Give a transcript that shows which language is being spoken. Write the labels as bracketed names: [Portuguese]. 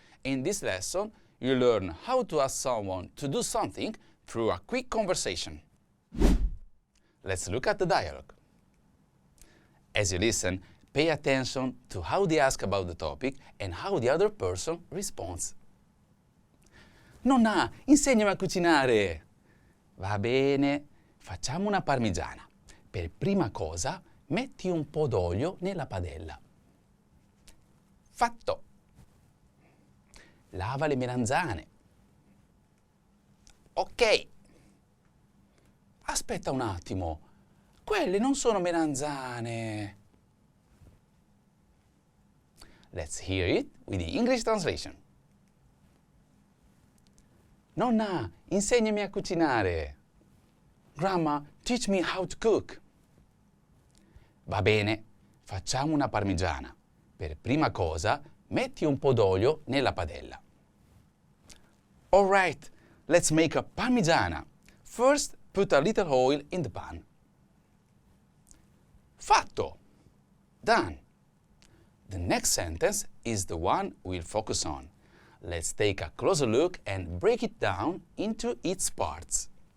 [English] In this lesson, you learn how to ask someone to do something through a quick conversation. Let's look at the dialogue. As you listen, pay attention to how they ask about the topic and how the other person responds. [Italian] Nonna, insegnami a cucinare. Va bene, facciamo una parmigiana. Per prima cosa, metti un po' d'olio nella padella. Fatto. Lava le melanzane. Ok. Aspetta un attimo. Quelle non sono melanzane. [English] Let's hear it with the English translation. [Italian] Nonna, insegnami a cucinare. [English] Grandma, teach me how to cook. [Italian] Va bene, facciamo una parmigiana. Per prima cosa, metti un po' d'olio nella padella. [English] All right, let's make a parmigiana. First, put a little oil in the pan. Fatto. Done. The next sentence is the one we'll focus on. Let's take a closer look and break it down into its parts.